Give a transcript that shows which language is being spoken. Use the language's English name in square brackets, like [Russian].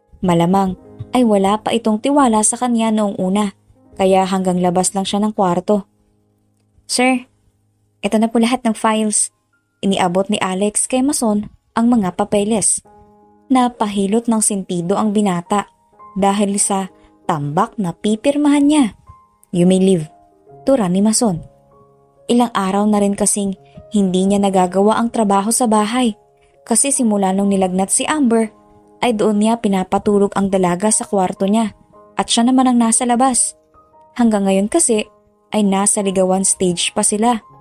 [Filipino] Malamang ay wala pa itong tiwala sa kanya noong una, kaya hanggang labas lang siya ng kwarto. "Sir, ito na po lahat ng files." Iniabot ni Alex kay Mason ang mga papeles. Napahilot ng sentido ang binata dahil sa tambak na pipirmahan niya. [English] "You may leave," [Filipino] tura ni Mason. Ilang araw na rin kasing hindi niya nagagawa ang trabaho sa bahay kasi simula nung nilagnat si Amber ay doon niya pinapatulog ang dalaga sa kwarto niya at siya naman ang nasa labas. Hanggang ngayon kasi ay nasa ligawan stage pa sila.